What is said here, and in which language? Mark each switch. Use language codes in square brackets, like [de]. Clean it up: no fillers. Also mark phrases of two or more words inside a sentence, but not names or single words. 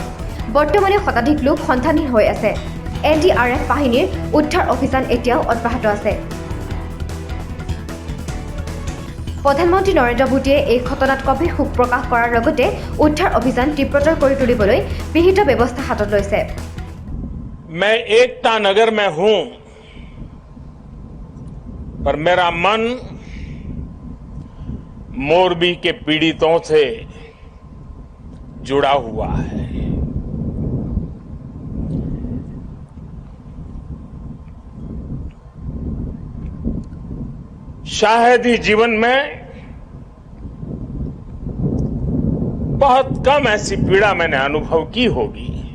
[as] বৰ্তমানে শতাধিক লোক সন্ধানহীন হৈ আছে। NDRF বাহিনীৰ উদ্ধাৰ অভিযান এতিয়াও অব্যাহত আছে। প্ৰধানমন্ত্ৰী নৰেন্দ্ৰ মোদীয়ে এই ঘটনাত গভীৰ শোক প্ৰকাশ কৰাৰ লগতে উদ্ধাৰ অভিযান তীব্ৰতৰ কৰি তুলিবলৈ বিহিত ব্যৱস্থা হাতত লৈছে। [hi] मैं एकता नगर में हूं, पर मेरा मन मोरबी के पीड़ितों से जुड़ा हुआ है। शायद ही जीवन में बहुत कम ऐसी पीड़ा मैंने अनुभव की होगी।